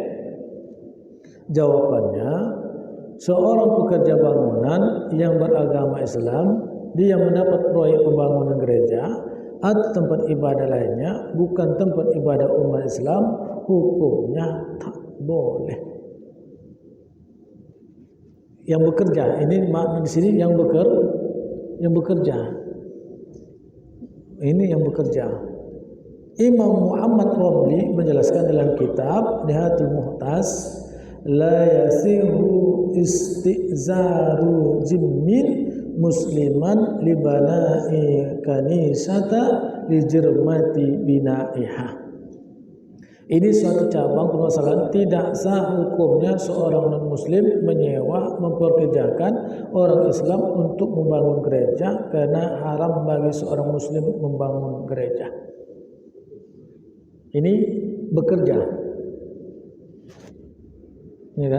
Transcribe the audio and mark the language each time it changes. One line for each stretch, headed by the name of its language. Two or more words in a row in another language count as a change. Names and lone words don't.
Indonesian: Jawabannya, seorang pekerja bangunan yang beragama Islam, dia mendapat proyek pembangunan gereja atau tempat ibadah lainnya, bukan tempat ibadah umat Islam, hukumnya tak boleh. Yang bekerja, ini makna di sini yang yang bekerja. Ini yang bekerja. Imam Muhammad Romli menjelaskan dalam kitab Nihayatul Muhtas,
Arabic: لا يصح استئجار ذمي مسلما لبناء كنيسة لحرمة بنائها.
Indonesian: Ini suatu cabang permasalahan, tidak sah hukumnya seorang non-muslim menyewa, memperkerjakan orang Islam untuk membangun gereja, karena haram bagi seorang muslim membangun gereja. Ini bekerja. Ini kan?